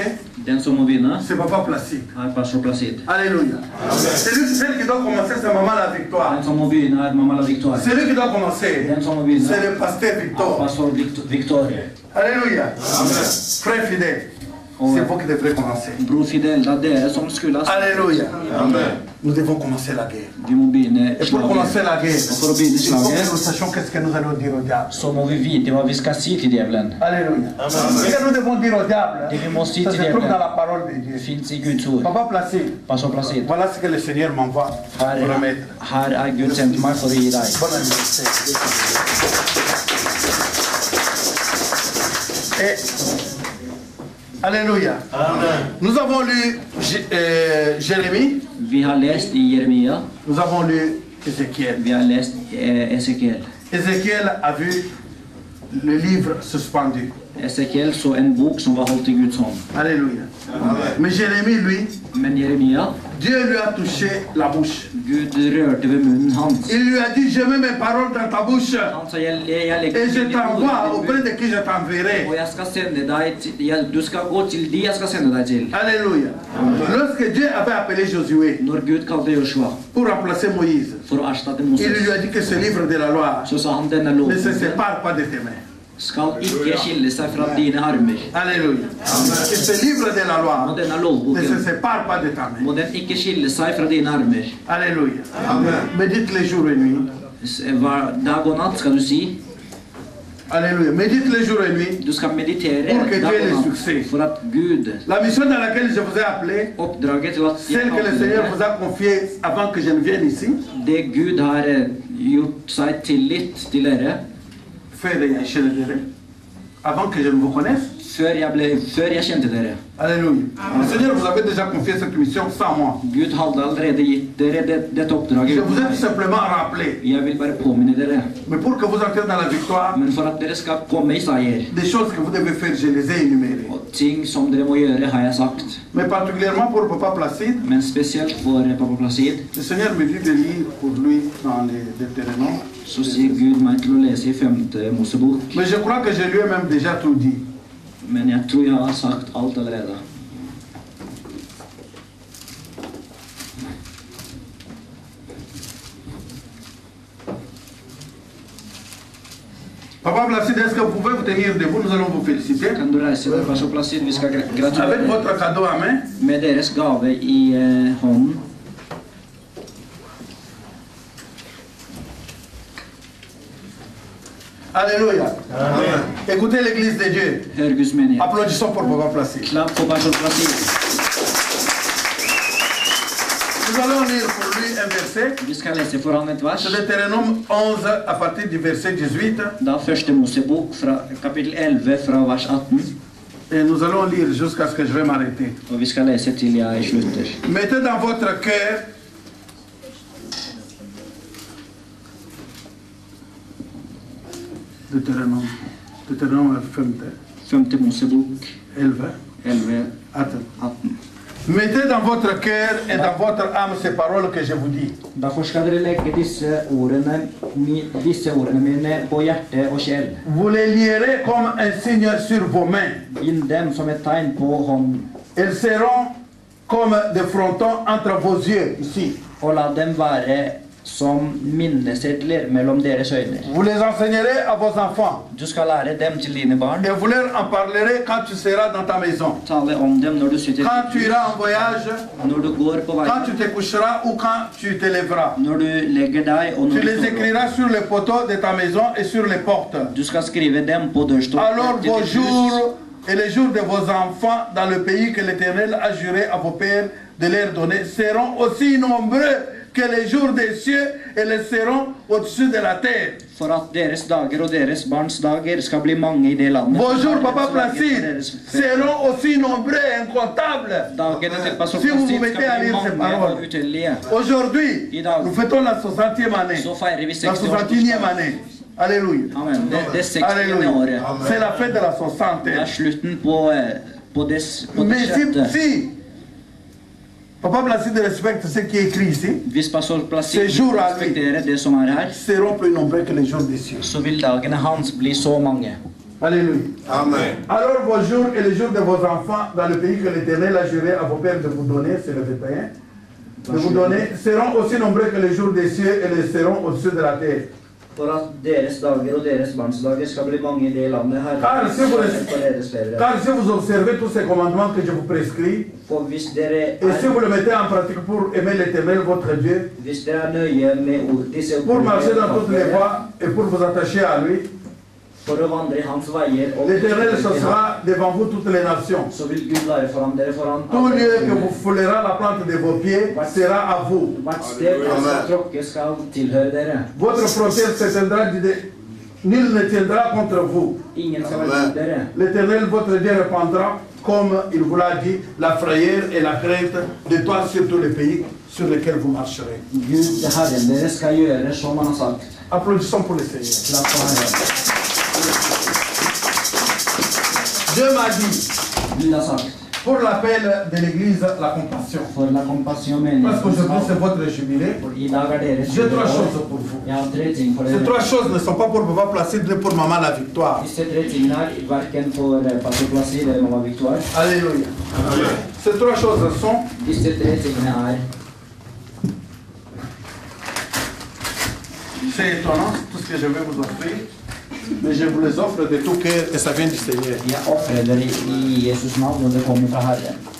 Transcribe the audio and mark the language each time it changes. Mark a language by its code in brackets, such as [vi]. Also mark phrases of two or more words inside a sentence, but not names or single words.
[no] Den som må begynne, [fr] c'est Papa Placide. [no] er pastor Placide. [fr] Alléluia. Celle qui doit commencer, c'est Maman la Victoire. [no] Den som må begynne, er mamma la Victoire. [fr] Celui qui doit commencer, [no] Den som må begynne, [fr] c'est le pasteur [no] er Victor. pastor Victor. [fr] Alléluia. Frère fidèle, c'est vous qui devrez commencer. [no] Bror Fidel, det er dere som skulle ha sagt. [fr] Alléluia. Nous devons commencer la guerre. [no] Vi må begynne [fr] Et pour commencer [no] slaget. [fr] la guerre, [no] Og for å begynne [fr] il faut que [no] slaget, [fr] nous sachions qu'est-ce que nous allons dire au diable. [no] så må vi vite hva vi skal si til djevelen. [fr] Alléluia. Ce que nous devons dire au diable, [no] Det vi må si [fr] ça [no] til [fr] se trouve dans [no] djevelen, [fr] la parole de Dieu. [no] fins i Guds ord. [fr] Papa Placide, [no] Pastor Placide. [fr] voilà ce que le Seigneur m'envoie pour remettre. [no] Her er Gud sendt meg for å gi deg. [fr] Bon anniversaire. Et, alléluia. Amen. Nous avons lu Jérémie. [no] Vi har läst i Jeremia. [fr] Nous avons lu Ézéchiel. [no] Vi har läst Esekiel. [fr] Ézéchiel a vu le livre suspendu. [no] Esekiel så en bok som var holdt i Guds hånd. [fr] Alléluia. Mais Jérémie, lui, [no] Men Jeremia, [fr] Dieu lui a touché la bouche. [no] Gud rørte ved munnen hans. [fr] Il lui a dit, je mets mes paroles dans ta bouche [no] Han sa, jeg legger [fr] et je [no] mine ord [fr] t'envoie [no] i din [fr] auprès [no] munn, [fr] de qui je t'enverrai. [no] og jeg skal sende deg du skal gå til de jeg skal sende deg til. [fr] Alléluia. Lorsque Dieu avait appelé Josué [no] Når Gud kalte Joshua [fr] pour remplacer Moïse, [no] for å erstatte [fr] il lui [no] Moses, [fr] a dit que ce livre de la loi [no] så sa han denne [fr] ne se [no] loven [fr] sépare pas de tes mains. [no] skal ikke skille seg fra dine armer. [fr] Alléluia. Que ce livre de la [no] Og [fr] loi [no] denne [fr] ne se [no] lovboken [fr] sépare pas de ta main. [no] må den ikke skille seg fra dine armer. [fr] Alléluia. Médite les jours et nuits. [no] Dag og natt skal du si. [fr] Alléluia. Médite les jours et nuits. [no] Du skal meditere [fr] Pour que [no] dag [fr] Dieu ait [no] og [fr] le [no] natt [fr] succès. [no] for at Gud, [fr] La mission dans laquelle je vous ai appelé, [no] oppdraget til at [fr] celle que le Seigneur vous a confiée avant que je ne vienne ici, [no] det Gud har gjort seg tillit til dere, [fr] faire chez les dérés, avant que je ne vous connaisse. [no] før jeg kjente dere. [fr] Alléluia. Le Seigneur vous avait déjà confié cette mission sans moi. [no] Gud hadde allerede gitt dere dette oppdraget. [fr] Je vous ai tout simplement rappelé. [no] Jeg vil bare påminne dere. [fr] Mais pour que vous entrez dans la victoire, [no] Men for at dere skal komme i seier, [fr] des choses que vous devez faire, je les ai énumérées. [no] og ting som dere må gjøre, har jeg sagt. [fr] Mais particulièrement pour Papa Placide, [no] Men spesielt for Papa Placid, [fr] le Seigneur me dit de lire pour lui dans les Deutéronomes. [no] så sier Gud meg til å lese i 5. Mosebok. [fr] Mais je crois que je lui ai même déjà tout dit. [no] Men jeg tror jeg har sagt alt allerede. [fr] Papa Placide, est-ce que vous pouvez vous tenir debout? Nous allons vous féliciter. [no] Kan du reise deg, Papa Placid? Vi skal [fr] Avec [no] gratulere [fr] votre cadeau à main. [no] med deres gave i hånden. [fr] Alléluia. Écoutez l'église de Dieu. [no] Hør Guds menighet. [fr] Applaudissons pour Papa Placide. [no] Klapp for Papa Placid. [fr] Nous allons lire pour lui un verset. [no] Vi skal lese for han et vers. [fr] C'est Deutéronome 11 à partir du verset 18. [no] Da 1. Mosebok fra kapittel 11 fra vers 18. [fr] Et nous allons lire jusqu'à ce que je vais m'arrêter. [no] Og vi skal lese til jeg slutter. [fr] Mettez dans votre cœur Deutéronome [no] 5. Mosebok 11. 11, [fr] Attends. 18. Mettez dans votre cœur et dans votre âme ces paroles que je vous dis. [no] Derfor skal dere legge disse ordene mine på hjerte og sjel. [fr] Vous les lierez comme un signe sur vos mains. [no] Bind dem som et tegn på hånden, [fr] Elles seront comme des frontons entre vos yeux, ici. [no] og la dem være som minnesedler mellom deres øyne. [fr] Vous les enseignerez à vos enfants. [no] Du skal lære dem til dine barn, [fr] Et vous leur en parlerez quand tu seras dans ta maison. [no] tale om dem når du sitter, [fr] Quand tu iras en voyage, [no] når du går på [fr] quand [no] veien, [fr] tu te coucheras ou quand tu te lèveras. [no] når du legger deg og [fr] Tu [no] når du [fr] les [no] står opp. [fr] écriras sur les poteaux de ta maison et sur les portes. [no] Du skal skrive dem på dørstokken [fr] Alors [no] til [fr] vos [no] ditt hus, [fr] jours et les jours de vos enfants dans le pays que l'Éternel a juré à vos pères de leur donner seront aussi nombreux que les jours des cieux et les seront au-dessus de la terre. [no] for at deres dager og deres barns dager skal bli mange i det landet. [fr] Vos jours, Papa [no] Deres dager [fr] Placide, [no] og deres føtter. [fr] seront aussi nombreux et incomptables. [no] Dagene til Pastor [fr] Si vous vous [no] Placid [fr] mettez à [no] skal bli [fr] lire ces [no] mange [fr] paroles. [no] og utellige. [fr] Aujourd'hui, [no] I dag [fr] nous fêtons la 60e année, [no] så feirer vi [fr] la 61e [no] 60-årsdagen. [fr] année. Alléluia. [no] Amen. Det 60. [fr] Alléluia. [no] året. [fr] C'est la fête de la 60e. [no] Det er slutten på det [fr] Mais [no] sjette. [fr] si Papa Placide respecte ce qui est écrit ici, [no] Hvis Pastor Placid [fr] Ces jours à lui. [no] respekterer det som er her, [fr] seront plus nombreux que les jours des cieux. [no] så vil dagene hans bli så mange. [fr] Alléluia. Amen. Alors vos jours et les jours de vos enfants dans le pays que l'Éternel a juré à vos pères de vous donner, c'est le 21, de vous donner, seront aussi nombreux que les jours des cieux et les seront au-dessus de la terre. [no] For at deres dager og deres barns dager skal bli mange i det landet her. [fr] Car si vous, [no] For deres fedre. [fr] car si vous observez tous ces commandements que je vous prescris, [no] For hvis dere [fr] et si vous [no] er, [fr] le mettez en pratique pour aimer l'Éternel, votre Dieu, [no] hvis dere er nøye med disse [fr] pour marcher dans toutes les [no] ordene, [fr] voies et pour vous attacher à lui, [no] for å vandre i hans veier, og [fr] l'Éternel ce sera devant vous toutes les nations. [no] så vil Gud være foran dere foran [fr] Tout lieu que vous foulerez la plante de vos pieds sera à vous. [no] Hvert sted dere skal tråkke skal tilhøre dere. [fr] Votre frontière s'étendra Nul ne tiendra contre vous. [no] Ingen skal være mot dere. [fr] L'Éternel, votre Dieu, répandra, comme il vous l'a dit, la frayeur et la crainte de toi sur tous les pays sur lesquels vous marcherez. [no] Gud, Herren dere, skal gjøre som han har sagt. [fr] Applaudissons pour le Seigneur. [no] Klapp for Herren. [fr] Dieu m'a dit, [no] Gud har sagt, [fr] pour l'appel de l'Église, la compassion. [no] for [fr] la compassion Parce qu'aujourd'hui, c'est [no] menigheten. [fr] votre jubilé. [no] For i dag er deres [fr] J'ai trois [no] jubileår. [fr] choses pour vous. [no] Jeg har 3 ting for [fr] Ces [no] dere. [fr] trois choses ne sont pas pour pouvoir placer Dieu pour maman la victoire. [no] Disse 3 tingene er hverken for Pastor eller Mamma Victoire. [fr] Alléluia. Ces trois choses sont [no] Disse 3 tingene er [fr] c'est étonnant tout ce que je vais vous offrir, mais je vous les offre de tout cœur et ça vient du Seigneur. [no] jeg offrer dere i Jesus navn, og det kommer fra Herren.